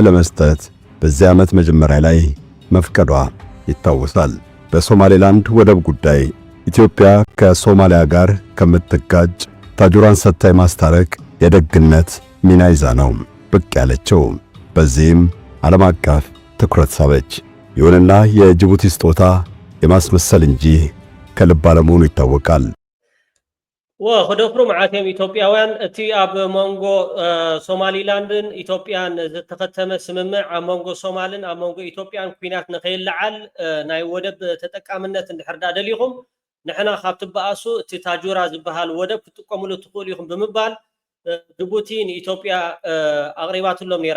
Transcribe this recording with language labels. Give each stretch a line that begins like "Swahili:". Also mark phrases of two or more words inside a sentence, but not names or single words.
Amharic: ለመስጠት በዚህ ዓመት መጀመሪያ ላይ መፍቀዷ ይታወሳል። በሶማሌላንድ ወደብ ጉዳይ ኢትዮጵያ ከሶማሊያ ጋር ከምትጋጭ ታጁራን ሰጥታ የማስታረቅ የደግነት ሚና ይዛ ነው ብቅ ያለችው። በዚህም ዓለም አቀፍ ትኩረት ሳበች። ይሁንና የጅቡቲ ስጦታ የማስመሰል እንጂ ከልብ አለመሆኑ ይታወቃል።
Tigrinya: ወኸደፍሩ መዓትዮም ኢትዮጵያውያን እቲ ኣብ መንጎ ሶማሊላንድን ኢትዮጵያን ዝተኸተመ ስምምዕ ኣብ መንጎ ሶማልን ኣብ መንጎ ኢትዮጵያን ኩናት ንኸይለዓል ናይ ወደብ ተጠቃምነት እንድሕር ዳ ደሊኹም ንሕና ካብቲ በኣሱ እቲ ታጁራ ዝበሃል ወደብ ክትጥቀምሉ ትኽእሉ ኢኹም ብምባል ጅቡቲ ንኢትዮጵያ ኣቕሪባትሎም ነይራ